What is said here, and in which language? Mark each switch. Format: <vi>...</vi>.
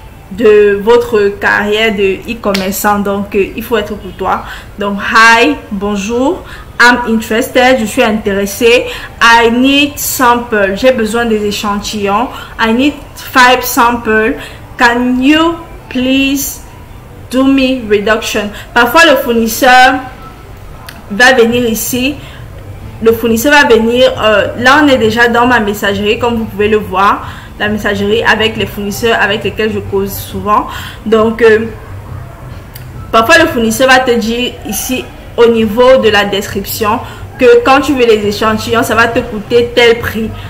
<fr>de votre carrière de e-commerçant. Donc il faut être courtois. Donc</fr> <en>hi,</en> <fr>bonjour,</fr> <en>I'm interested,</en> <fr>je suis intéressé.</fr> <en>I need sample,</en> <fr>j'ai besoin des échantillons.</fr> <en>I need 5 samples. Can you please do me reduction?</en> <fr>Parfois le fournisseur va venir ici. Le fournisseur va venir, là on est déjà dans ma messagerie comme vous pouvez le voir, la messagerie avec les fournisseurs avec lesquels je cause souvent. Donc parfois le fournisseur va te dire ici au niveau de la description que quand tu veux les échantillons ça va te coûter tel prix.</fr>